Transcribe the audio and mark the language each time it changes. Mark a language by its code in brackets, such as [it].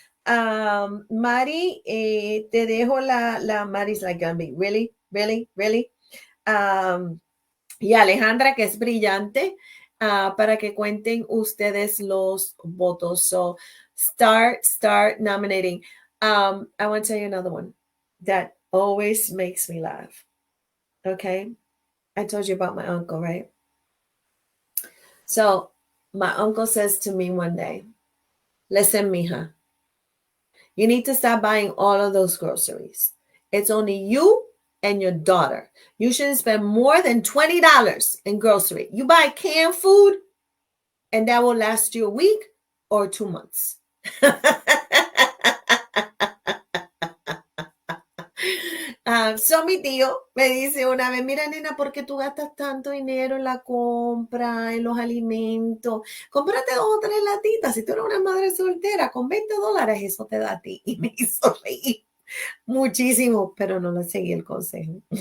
[en] Mari, [es] te dejo la [en] Mari's like, really, really, really. [es] Y Alejandra, que es brillante, para que cuenten ustedes los votos. [en] So, start nominating. I want to tell you another one that always makes me laugh. Okay? I told you about my uncle, right? So, my uncle says to me one day, listen, mija, you need to stop buying all of those groceries. It's only you and your daughter. You shouldn't spend more than $20 in grocery. You buy canned food, and that will last you a week or 2 months. [es] So mi tío me dice una vez, mira nena, ¿por qué tú gastas tanto dinero en la compra, en los alimentos? Cómprate 2 o 3 latitas. Si tú eres una madre soltera, con $20 eso te da a ti. Y me hizo reír muchísimo, pero no le seguí el consejo.